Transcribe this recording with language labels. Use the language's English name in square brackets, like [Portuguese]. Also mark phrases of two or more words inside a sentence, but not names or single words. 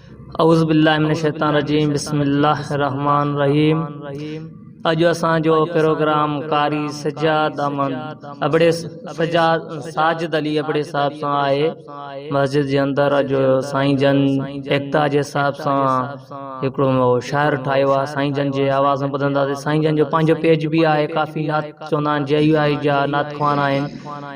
[Arabic] أعوذ بالله من الشيطان الرجيم بسم الله الرحمن الرحيم. [Sindhi] अज असांजो प्रोग्राम कारी सज्जाद अहमद अबड़े साजिद अली अबड़े साहब सां आहे। मस्जिद जे अंदर अज साईं जन एकता जे हिसाब सां हिकिड़ो शाइर ठाहियो आहे। साईं जन जे आवाज़ में ॿुधंदासीं। साईं जन जो पंहिंजो पेज बि आहे, काफ़ी नात चवंदा आहिनि JUI जा नात ख़्वान आहिनि।